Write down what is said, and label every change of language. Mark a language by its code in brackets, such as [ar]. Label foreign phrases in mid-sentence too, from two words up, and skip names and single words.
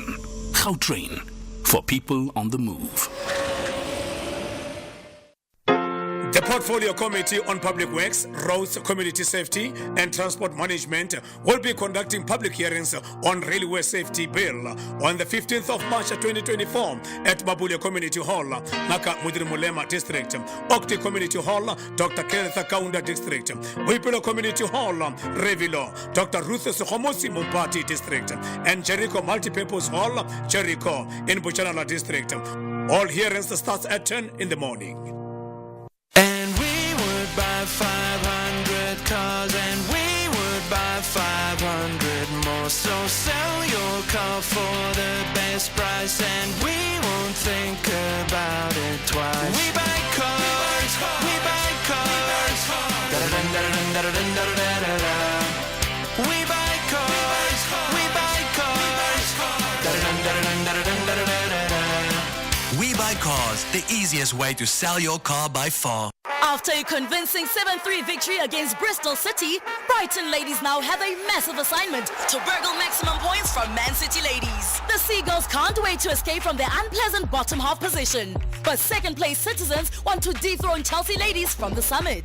[en] Gautrain, for people on the move. The Portfolio Committee on Public Works, Roads, Community Safety and Transport Management will be conducting public hearings on Railway Safety Bill on the 15th of March 2024 at Mabulia Community Hall, Naka Mudrimulema District, Okti Community Hall, Dr. Kenneth Kaunda District, Wipilo Community Hall, Revilo, Dr. Ruth Sohomosi Mumpati District, and Jericho Multipurpose Hall, Jericho in Buchanala District. All hearings starts at 10 in the morning. And we would buy 500 cars, and we would buy 500 cars. So sell your car for the best price, and we won't think about it twice. We buy cars, we buy cars. Da-da-dun-da-da-dun-da-da-dun-da-da-da-da. We buy cars, we buy cars. Da-da-dun-da-da-dun-da-da-dun-da-da-da-da. We Buy Cars, the easiest way to sell your car by far. After a convincing 7-3 victory against Bristol City, Brighton ladies now have a massive assignment to burgle maximum points from Man City ladies. The Seagulls can't wait to escape from their unpleasant bottom half position, but second-place Citizens want to dethrone Chelsea ladies from the summit.